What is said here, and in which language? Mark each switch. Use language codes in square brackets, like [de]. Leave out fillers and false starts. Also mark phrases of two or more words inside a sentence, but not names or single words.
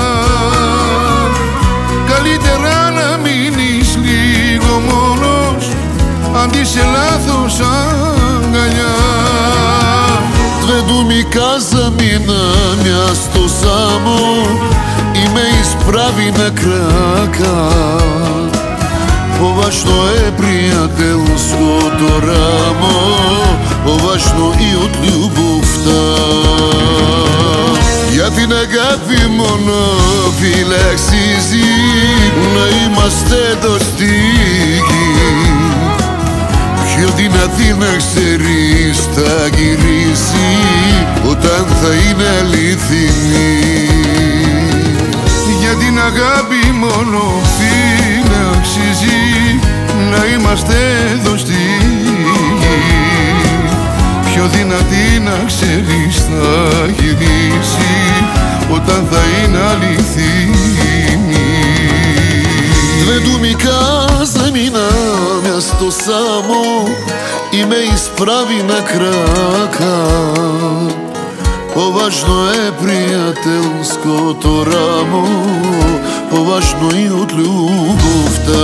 [el] καλύτερα να μείνεις λίγο μόνος αντί σε λάθος αγκαλιά. [bg] Две думи каза ми на място само и ме изправи на крака. По-важно е приятелското рамо, по-важно и от любовта. [el] Για την αγάπη μόνο φίλε αξίζει να είμαστε εδώ στη γη. Πιο δυνατή να ξέρεις θα γυρίσει όταν θα είναι αληθινή. Για την αγάπη μόνο φίλε αξίζει να είμαστε εδώ στη γη. Πιο δυνατή να ξέρεις θα γυρίσει όταν θα είναι αληθινή. [bg] Две думи каза ми на място само и ме изправи на крака. По-важно е приятелското рамо, по-важно и от любовта.